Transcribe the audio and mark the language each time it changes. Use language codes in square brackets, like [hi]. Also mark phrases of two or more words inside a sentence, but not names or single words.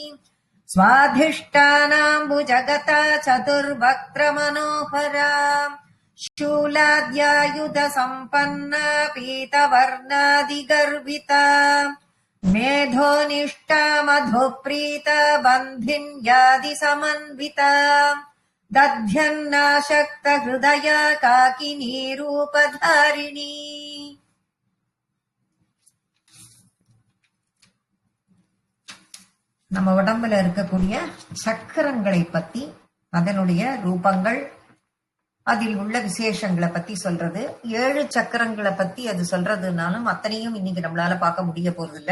[sa] स्वाधिष्ठानाम्बुजगता चतुर्वक्त्रमनोहरा शूलाद्यायुधसम्पन्ना पीतवर्णादिगर्विता मेधोनिष्ठा मधुप्रीता बन्धिन्यादिसमन्विता दध्यन्नाशक्त हृदया काकिनी रूपधारिणी. [ta] நம்ம உடம்புல இருக்கக்கூடிய சக்கரங்களை பத்தி, அதனுடைய ரூபங்கள், அதில் உள்ள விசேஷங்களை பத்தி சொல்றது. 7 சக்கரங்களை பத்தி அது சொல்றதுனாலும் அத்தனையும் இன்னைக்கு நம்மளால பார்க்க முடிய போறது இல்ல.